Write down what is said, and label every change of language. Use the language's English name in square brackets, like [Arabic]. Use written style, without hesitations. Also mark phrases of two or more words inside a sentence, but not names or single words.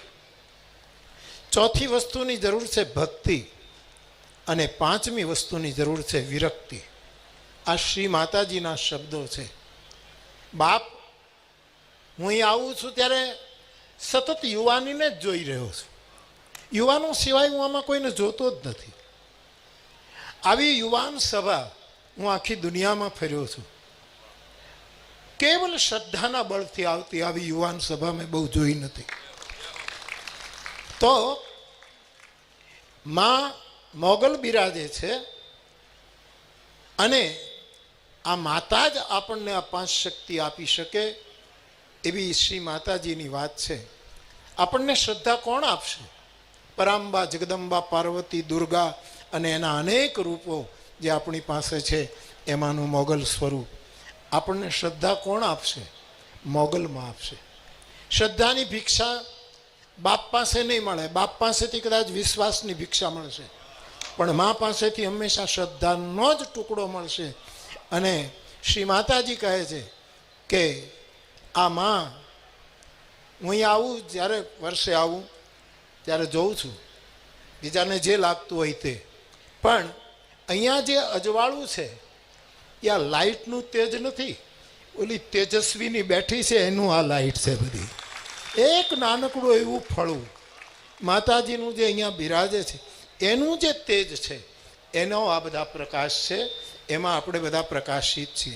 [Gujarati] ચોથી વસ્તુની જરૂર હૈ ભક્તિ અને 5મી વસ્તુની જરૂર હૈ વિરક્તિ। આ શ્રી માતાજીના શબ્દો હૈ। બાપ હું અહીં આવું છું ત્યારે સતત યુવાની ને જ જોઈ રહ્યો છું। યુવાનો સિવાય હું આમાં કોઈને જોતો જ નથી। આવી યુવાન સભા હું આખી દુનિયા માં ફર્યો છું। કેવળ શ્રદ્ધાના બળથી આવતી આવી યુવાન સભા મેં બહુ જોઈ નથી। તો માં મોગલ બિરાજે છે અને આ માતા જ આપણને આ 5 શક્તિ આપી શકે એવી શ્રી માતાજીની વાત છે। આપણને શ્રદ્ધા કોણ આપશે? પરાંબા જગદંબા પાર્વતી દુર્ગા અને એના અનેક રૂપો જે આપણી પાસે છે એમાનું મોગલ સ્વરૂપ। આપણને શ્રદ્ધા કોણ આપશે? મોગલ મેં આપશે। શ્રદ્ધાની ભિક્ષા બાપ પાસે નહીં મળે। બાપ પાસેથી કદાચ વિશ્વાસની ભિક્ષા મળશે, પણ માં પાસેથી હમેશા શ્રદ્ધાનો જ ટુકડો મળશે। અને શ્રી માતાજી કહે છે કે આ માં હું અહીંયા આવું, જ્યારે વર્ષે આવું ત્યારે જોઉં છું, બીજાને જે લાગતું હોય તે, પણ અહીંયા જે અજવાળું છે એ આ લાઇટનું તેજ નથી, ઓલી તેજસ્વીની બેઠી છે એનું આ લાઇટ છે બધી. એક નાનકડું એવું ફળું માતાજીનું જે અહીંયા બિરાજે છે એનું જે તેજ છે એનો આ બધા પ્રકાશ છે, એમાં આપણે બધા પ્રકાશિત છીએ.